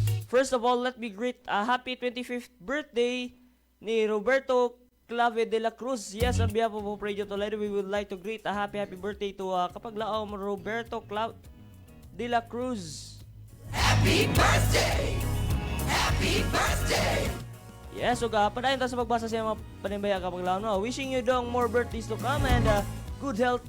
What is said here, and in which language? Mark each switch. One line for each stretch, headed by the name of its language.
English: First of all, let me greet a happy 25th birthday ni Roberto Clave de la Cruz. Yes, on behalf of Hope Radio Toledo, we would like to greet a happy birthday to kapaglaom Roberto Clave de la Cruz. Happy birthday! Happy birthday!
Cebuano: Yes, so padayon ta sa pagbasa sa mga panimbaya kapaglaom. No?
English: Wishing you dong more birthdays to come and good health.